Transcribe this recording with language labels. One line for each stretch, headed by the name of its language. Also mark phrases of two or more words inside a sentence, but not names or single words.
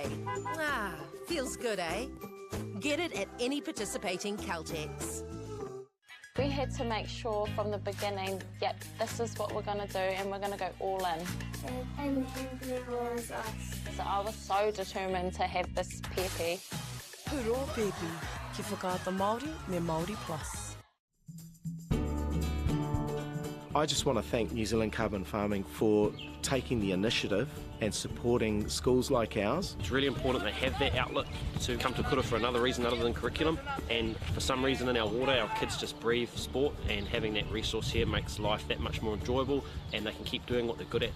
English: Ah, feels good, eh? Get it at any participating Caltex. We had to make sure from the beginning, yep, this is what we're going to do and we're going to go all in. So I was so determined to have this pepe.
Māori: Puro pepe, ki whakaata Māori me Māori Plus.
English: I just want to thank New Zealand Carbon Farming for taking the initiative and supporting schools like ours. It's really important they have that outlet to come to kura for another reason other than curriculum, and for some reason in our water our kids just breathe sport, and having that resource here makes life that much more enjoyable and they can keep doing what they're good at.